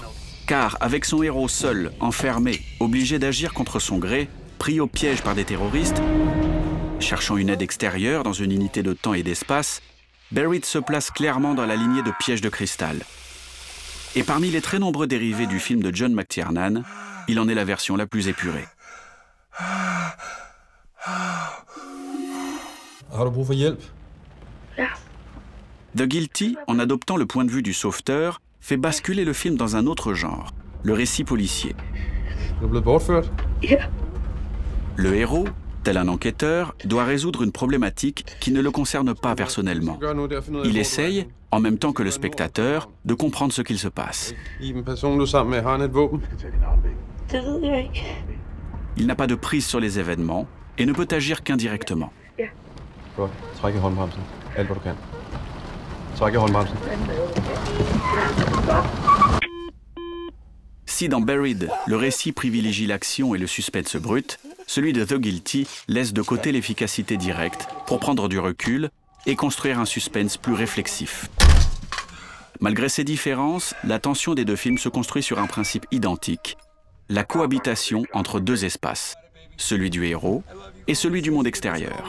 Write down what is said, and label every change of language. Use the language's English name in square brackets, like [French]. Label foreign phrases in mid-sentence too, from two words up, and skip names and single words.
[French] Car avec son héros seul, enfermé, obligé d'agir contre son gré, pris au piège par des terroristes, cherchant une aide extérieure dans une unité de temps et d'espace, Buried se place clairement dans la lignée de Piège de cristal. Et parmi les très nombreux dérivés du film de John McTiernan, il en est la version la plus épurée. [Danish] Har du brug for hjælp? [French] The Guilty, en adoptant le point de vue du sauveteur, fait basculer le film dans un autre genre, le récit policier. [Danish] Er du blevet bortført? [French] Le héros, tel un enquêteur, doit résoudre une problématique qui ne le concerne pas personnellement. Il essaye, en même temps que le spectateur, de comprendre ce qu'il se passe. [Danish] Iben, personen du er sammen med, har han et våben? [French] Il n'a pas de prise sur les événements et ne peut agir qu'indirectement. [Danish] Godt. Træk i håndbremsen. Alt, hvad du kan. Træk i håndbremsen. [French] Si dans Buried, le récit privilégie l'action et le suspense brut, celui de The Guilty laisse de côté l'efficacité directe pour prendre du recul et construire un suspense plus réflexif. Malgré ces différences, la tension des deux films se construit sur un principe identique, la cohabitation entre deux espaces, celui du héros et celui du monde extérieur.